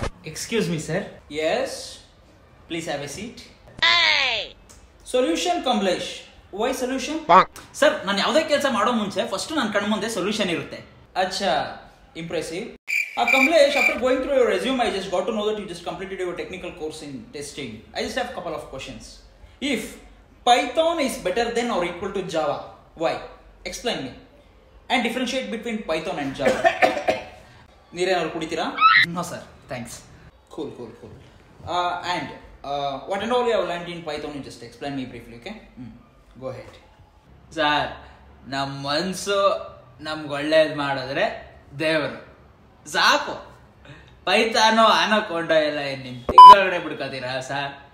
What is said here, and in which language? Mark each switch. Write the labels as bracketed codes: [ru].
[en] Excuse me sir. Yes please have a seat. Solution Kamlesh. Why solution? [kn] Sir ನಾನು ಯಾವುದೇ ಕೆಲಸ ಮಾಡೋ ಮುಂಚೆ ಫಸ್ಟ್ ನನ್ನ ಕಣ್ಣ ಮುಂದೆ ಸೊಲ್ಯೂಷನ್ ಇರುತ್ತೆ. [en] ಅಚ್ಚಾ, impressive. Kamlesh, after going through your resume I just got to know that you just completed your technical course in testing. I just have couple of questions. If Python is better than or equal to Java, why? Explain me. And differentiate between Python and Java. [kn] ನೀರೇನಾದ್ರು ಕುಡಿತೀರಾ? [en] No sir, thanks. Cool. And what and all you have learned in Python, you just explain me briefly, okay? Go ahead. [kn] Sir, ನಮ್ಮ ಮನಸ್ಸು ನಮ್ಗೆ ಒಳ್ಳೇದು ಮಾಡಿದ್ರೆ ದೇವರು ಸಾಕು. ಪೈಥಾನೋ ಅನಕೊಂಡ ಎಲ್ಲ ನಿಮ್ ತಿಂಗಳಗಡೆ ಬಿಡ್ಕೋತೀರಾ ಸರ್?